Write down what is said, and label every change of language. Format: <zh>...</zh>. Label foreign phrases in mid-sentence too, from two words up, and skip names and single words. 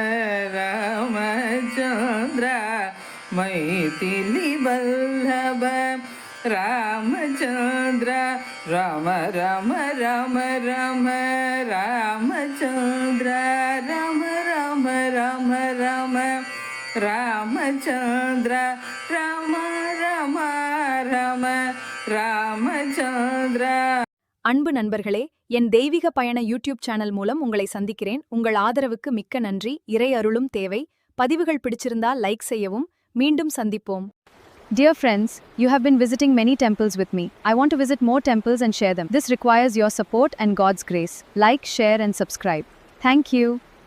<sa>रामचंद्र मैथिली वल्लभ रामचंद्र राम राम राम राम रामचंद्र राम राम राम राम रामचंद्र राम राम राम रामचंद्र.</sa> <ta>அன்பு நண்பர்களே, என் தெய்வீக பயண</ta> <en>YouTube channel</en> <ta>மூலம் உங்களை சந்திக்கிறேன். உங்கள் ஆதரவுக்கு மிக்க நன்றி. இறை அருளும் தேவை. பதிவுகள் பிடிச்சிருந்தால் லைக் செய்யவும். மீண்டும் சந்திப்போம்.</ta> <en>Dear friends, you have been visiting many temples with me. I want to visit more temples and share them. This requires your support and God's grace. Like, share and subscribe. Thank you.</en>